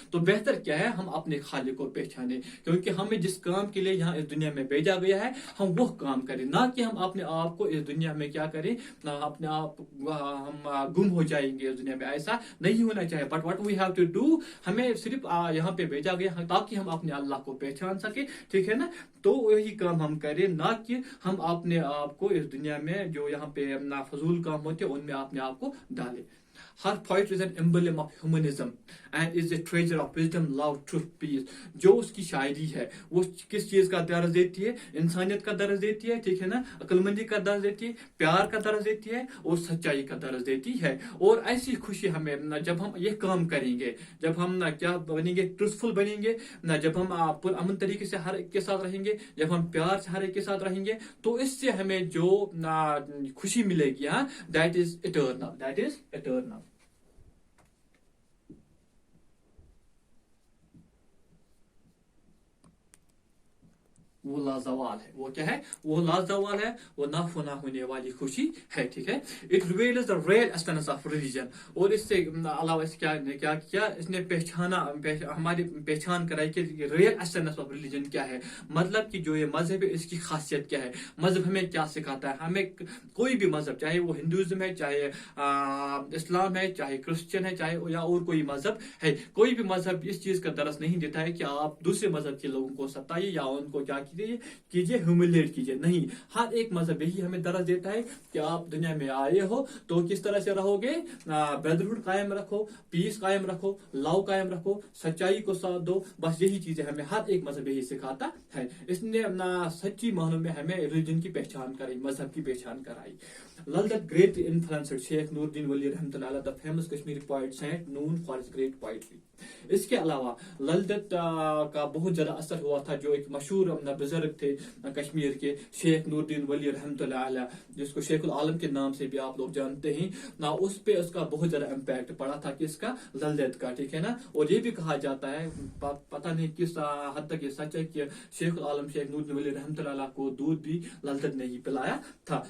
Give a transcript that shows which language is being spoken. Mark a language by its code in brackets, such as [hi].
[ur] تو بہتر کیا ہے؟ ہم اپنے خالق کو پہچانے، کیونکہ ہمیں جس کام کے لیے یہاں اس دنیا میں بھیجا گیا ہے ہم وہ کام کریں، نہ کہ ہم اپنے آپ کو اس دنیا میں کیا کریں، اپنے آپ ہم گم ہو جائیں گے اس دنیا میں. ایسا نہیں ہونا چاہیے. [en] but what we have to do, [ur] ہمیں صرف یہاں پہ بھیجا گیا تاکہ ہم اپنے اللہ کو پہچان سکیں. ٹھیک ہے نا. تو وہی کام ہم کریں، نہ کہ ہم اپنے آپ کو اس دنیا میں جو یہاں پہ فضول کام ہوتے ہیں ان میں اپنے آپ کو ڈالیں. [en] Her poetry is an emblem of humanism and is a treasure of wisdom, love, truth, peace. [ur] جو اس کی شاعری ہے وہ کس چیز کا درس دیتی ہے؟ انسانیت کا درس دیتی ہے. ٹھیک ہے نا. عقل مندی کا درس دیتی ہے، پیار کا درس دیتی ہے، اور سچائی کا درس دیتی ہے. اور ایسی خوشی ہمیں جب ہم یہ کام کریں گے، جب ہم کیا بنیں گے؟ ٹروتھفل بنیں گے، جب ہم امن طریقے سے ہر ایک کے ساتھ رہیں گے، جب ہم پیار سے ہر ایک کے ساتھ رہیں گے، تو اس سے ہمیں جو خوشی ملے گی، [en] That is eternal, that is eternal. [ur] وہ لازوال ہے. وہ کیا ہے؟ وہ لازوال ہے، وہ نہ ہونے والی خوشی ہے. ٹھیک ہے. [en] It reveals the real essence of religion. [ur] اور اس سے علاوہ اس کیا کیا اس نے ہماری پہچان کرائی کہ [en] real essence of religion [ur] کیا ہے. مطلب کہ جو یہ مذہب ہے اس کی خاصیت کیا ہے، مذہب ہمیں کیا سکھاتا ہے. ہمیں کوئی بھی مذہب، چاہے وہ ہندوازم ہے، چاہے اسلام ہے، چاہے کرسچن ہے، چاہے یا اور کوئی مذہب ہے، کوئی بھی مذہب اس چیز کا درس نہیں دیتا ہے کہ آپ دوسرے مذہب کے لوگوں کو ستائیے یا ان کو کیا کیجیے، ہیوملیٹ کیجیے. نہیں. ہر ایک مذہب یہی ہمیں درس دیتا ہے کہ آپ دنیا میں آئے ہو تو کس طرح سے رہو گے. بردرہڈ قائم رکھو، پیس قائم رکھو، لو قائم رکھو، سچائی کو ساتھ دو. بس یہی چیزیں ہمیں ہر ایک مذہب یہی سکھاتا ہے. اس نے سچی معنوں میں ہمیں ریلیجن کی پہچان کرائی، مذہب کی پہچان کرائی. [en] Lal Ded greatly influenced Sheikh Nuruddin Wali Rahmatullah, the famous Kashmiri poet, Saint known for his great poetry. [ur] اس کے علاوہ لل دت کا بہت زیادہ اثر ہوا تھا جو ایک مشہور بزرگ تھے کشمیر کے شیخ نور الدین ولی رحمۃ اللہ علیہ, جس کو شیخ العالم کے نام سے بھی آپ لوگ جانتے ہیں نا. اس پہ اس کا بہت زیادہ امپیکٹ پڑا تھا کس کا, لل دت کا, ٹھیک ہے نا. اور یہ بھی کہا جاتا ہے, پتہ نہیں کس حد تک یہ سچ ہے, کہ شیخ العالم شیخ نور الدین ولی رحمۃ اللہ علیہ کو دودھ بھی لل دت نے ہی پلایا تھا.